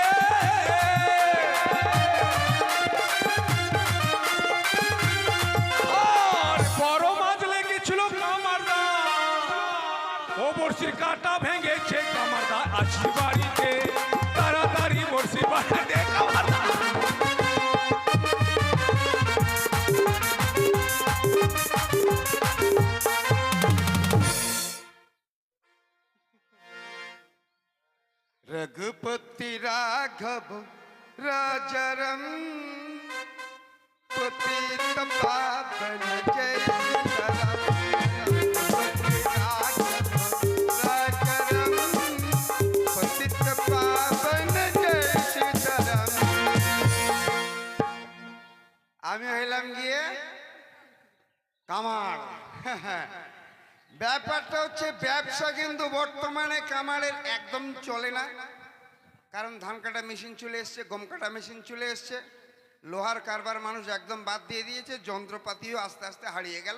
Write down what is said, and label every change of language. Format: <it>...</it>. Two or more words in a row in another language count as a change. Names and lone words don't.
<bn>আর বড় মাছ লেগেছিল কামারদা, ও বড়শির কাঁটা ভেঙেছে। কামারদা আছি বাড়িতে, তাড়াতাড়ি বড়শি বানাই দে। কামারদা</bn> <hi>रघुपति राघव राजरम पतित पावन जय सीताराम। रघुपति राघव राजरम पतित पावन जय सीताराम।</hi> <bn>আমি হইলাম গিয়ে কামার। ব্যাপারটা হচ্ছে ব্যবসা কিন্তু বর্তমানে কামারের একদম চলে না, কারণ ধান কাটা মেশিন চলে এসছে, গম কাটা মেশিন চলে এসছে, লোহার কারবার মানুষ একদম বাদ দিয়ে দিয়েছে, যন্ত্রপাতিও আস্তে আস্তে হারিয়ে গেল।</bn>